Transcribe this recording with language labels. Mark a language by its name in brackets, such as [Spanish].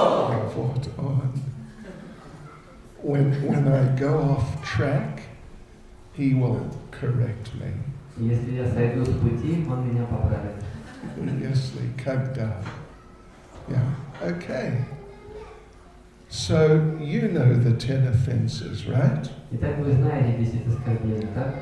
[English] Report on. When I go off track, he will correct me. [Russian] Если я сойду с пути, он меня поправит. Если когда. Yeah. Okay. [English] So you know the 10 offences, right? [Russian] Итак, вы знаете 10 оскорблений, так?